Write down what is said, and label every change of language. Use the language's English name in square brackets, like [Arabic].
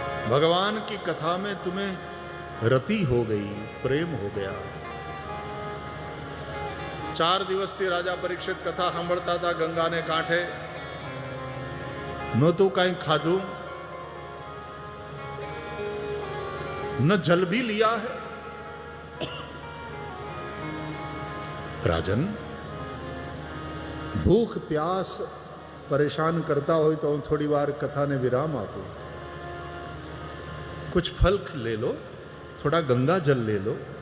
[Hindi] भगवान की कथा में तुम्हें रति हो गई, प्रेम हो गया. [Gujarati] 4 દિવસથી રાજા પરીક્ષિત કથા સાંભળતા હતા ગંગાને કાંઠે. નહોતું કાંઈ ખાધું, ન જલ [Hindi] भी लिया है. राजन, भूख प्यास परेशान करता हो तो [Gujarati] હું થોડી વાર કથાને વિરામ આપું. [Hindi] कुछ फल ले लो, थोड़ा गंगा जल ले लो.